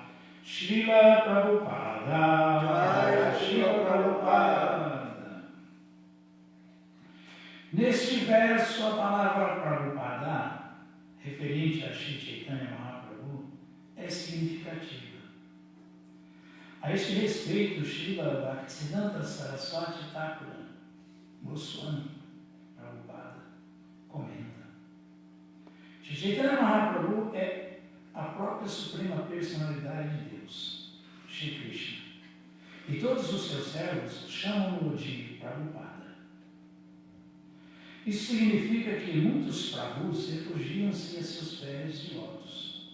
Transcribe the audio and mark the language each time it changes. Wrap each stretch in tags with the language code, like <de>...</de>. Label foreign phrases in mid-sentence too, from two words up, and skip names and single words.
<pt>Srila Prabhupada, Srila Prabhupada. Neste verso, a palavra Prabhupada, referente a Shri Chaitanya Mahaprabhu, é significativa. A este respeito, Srila Bhaktisiddhanta Saraswati Thakura Goswami Prabhupada comenta: Shri Chaitanya Mahaprabhu é a própria Suprema Personalidade de Deus, Shri Krishna, e todos os seus servos chamam-no de Prabhupada. Isso significa que muitos Prabhus refugiam-se a seus pés de lótus.</pt>